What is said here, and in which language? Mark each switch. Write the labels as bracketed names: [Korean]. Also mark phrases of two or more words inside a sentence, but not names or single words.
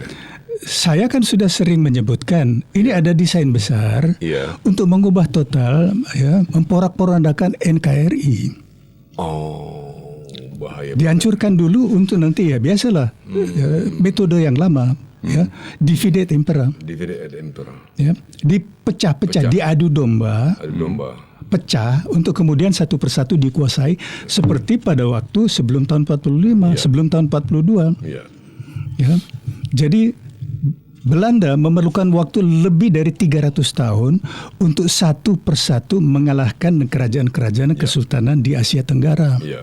[Indonesian] Saya kan sudah sering menyebutkan ini ada desain besar untuk mengubah total, ya, memporak-porandakan NKRI. Oh, bahaya. Dihancurkan dulu untuk nanti ya biasalah metode yang lama, ya, [Latin] divide et impera. Divide et impera. [Indonesian] Ya, dipecah-pecah, diadu domba. Pecah untuk kemudian satu persatu dikuasai seperti pada waktu sebelum tahun 45, sebelum tahun 42. Ya. Jadi Belanda memerlukan waktu lebih dari 300 tahun untuk satu persatu mengalahkan kerajaan-kerajaan kesultanan di Asia Tenggara.